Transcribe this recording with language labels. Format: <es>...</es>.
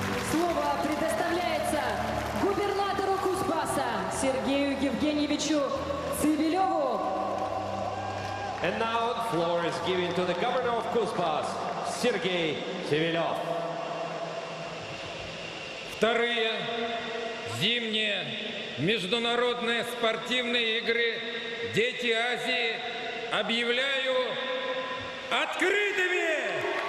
<ru>Слово предоставляется губернатору Кузбасса Сергею Евгеньевичу Цивилеву.</ru> <en>And now the floor is given to the governor of Kuzbas, Сергей Цивилев.</en> <ru>Вторые зимние международные спортивные игры «Дети Азии» объявляю открытыми!</ru>